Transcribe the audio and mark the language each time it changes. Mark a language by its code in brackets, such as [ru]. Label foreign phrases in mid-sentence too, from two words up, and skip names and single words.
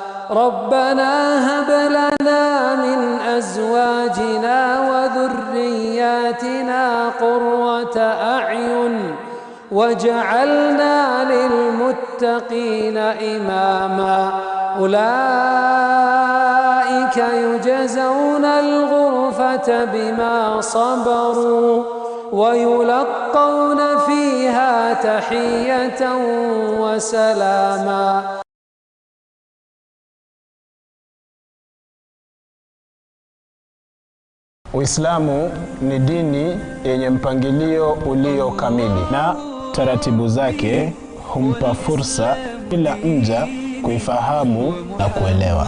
[ar] وذرياتنا قرة أعين وجعلنا للمتقين إماما أولئك يجزون الغرفة بما صبروا ويلقون فيها تحية وسلاما. [sw] Uislamu ni dini yenye mpangilio ulio kamili na taratibu zake humpa fursa kila mja kuifahamu na kuelewa.